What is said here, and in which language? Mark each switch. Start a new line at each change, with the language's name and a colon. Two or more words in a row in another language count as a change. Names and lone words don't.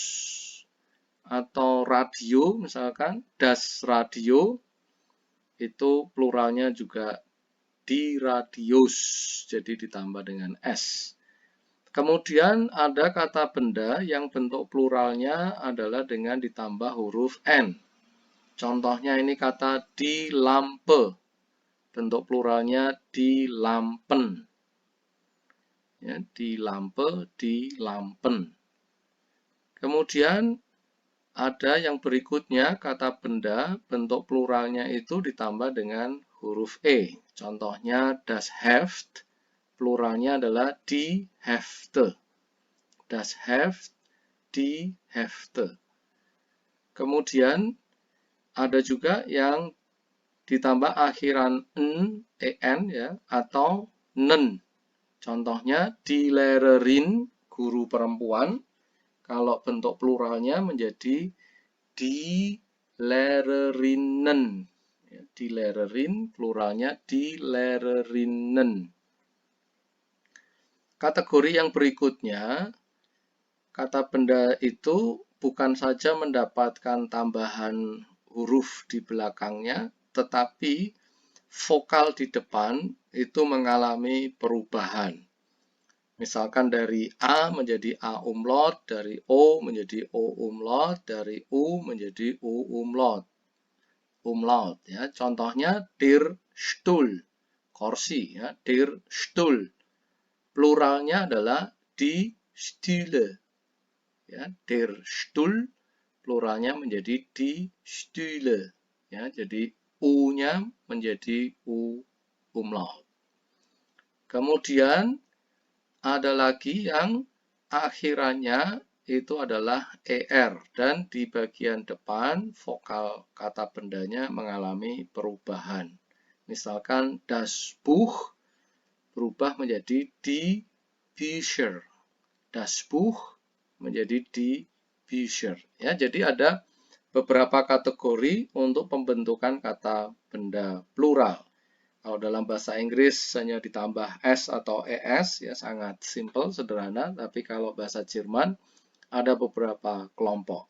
Indonesian: Atau radio, misalkan
German: das Radio,
Indonesian: itu pluralnya juga
German: die Radios,
Indonesian: jadi ditambah dengan s. Kemudian ada kata benda yang bentuk pluralnya adalah dengan ditambah huruf n. Contohnya ini kata
German: die Lampe,
Indonesian: bentuk pluralnya
German: die Lampen.
Indonesian: Ya,
German: die Lampe, die Lampen.
Indonesian: Kemudian ada yang berikutnya, kata benda bentuk pluralnya itu ditambah dengan huruf e. Contohnya
German: das Heft,
Indonesian: pluralnya adalah
German: die Hefte. Das Heft, die Hefte.
Indonesian: Kemudian ada juga yang ditambah akhiran en ya, atau nen. Contohnya
German: die Lehrerin,
Indonesian: guru perempuan. Kalau bentuk pluralnya menjadi
German: die Lehrerinnen.
Indonesian: Ya,
German: die Lehrerin,
Indonesian: pluralnya
German: die Lehrerinnen.
Indonesian: Kategori yang berikutnya, kata benda itu bukan saja mendapatkan tambahan huruf di belakangnya, tetapi vokal di depan itu mengalami perubahan. Misalkan dari A menjadi A umlaut, dari O menjadi O umlaut, dari U menjadi U umlaut. Ya. Contohnya
German: der Stuhl,
Indonesian: kursi ya,
German: der Stuhl.
Indonesian: Pluralnya adalah
German: die Stühle.
Indonesian: Ya,
German: der Stuhl,
Indonesian: pluralnya menjadi
German: die Stühle.
Indonesian: Ya, jadi U-nya menjadi U umlaut. Kemudian ada lagi yang akhirannya itu adalah er, dan di bagian depan vokal kata bendanya mengalami perubahan. Misalkan
German: das Buch
Indonesian: berubah menjadi
German: die Bücher. Das Buch
Indonesian: menjadi
German: die Bücher.
Indonesian: Ya, jadi ada beberapa kategori untuk pembentukan kata benda plural. Kalau dalam bahasa Inggris hanya ditambah s atau es, ya sangat simple, sederhana. Tapi kalau bahasa Jerman ada beberapa kelompok.